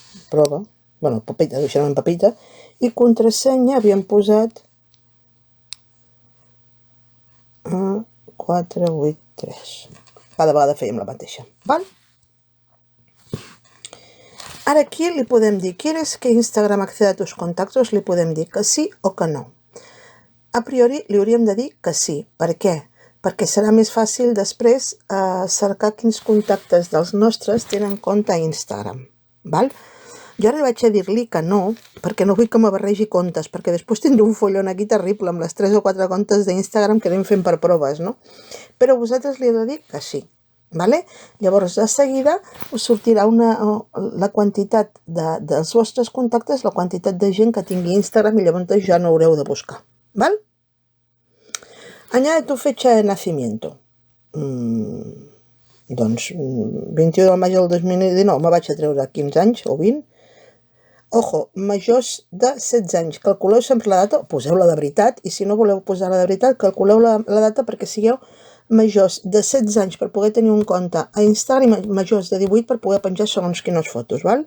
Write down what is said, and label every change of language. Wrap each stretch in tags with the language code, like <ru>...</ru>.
<ca>Prova. Bueno, Pepita, deixem en Pepita. I contrasenya havíem posat 483. Cada vegada fèiem la mateixa. Val? Ara aquí li podem dir,</ca> <es>¿quieres que Instagram acceda a tus contactos?</es> <ca>Li podem dir que sí o que no. A priori li hauríem de dir que sí. Per què? Perquè serà més fàcil després cercar quins contactes dels nostres tenen compte a Instagram. Val? Jo ara vaig a dir-li que no, perquè no vull que me barregi comptes, perquè després tindré un follon aquí terrible amb les 3 o 4 comptes d'Instagram que anem fent per proves, no? Però vosaltres li heu de dir que sí. Vale? Llavors, de seguida us sortirà la quantitat dels vostres contactes, la quantitat de gent que tingui Instagram i llavors ja no haureu de buscar. Val?</ca> <es>Añade tu fecha de nacimiento.</es> <ca>Doncs 21 de maig del 2019 me vaig a treure 15 anys o 20. Ojo, majors de 16 anys. Calculeu sempre la data, poseu-la de veritat, i si no voleu posar-la de veritat, calculeu la data perquè sigueu majors de 16 anys per poder tenir un compte a Instagram i majors de 18 per poder penjar segons quines fotos, val?</ca>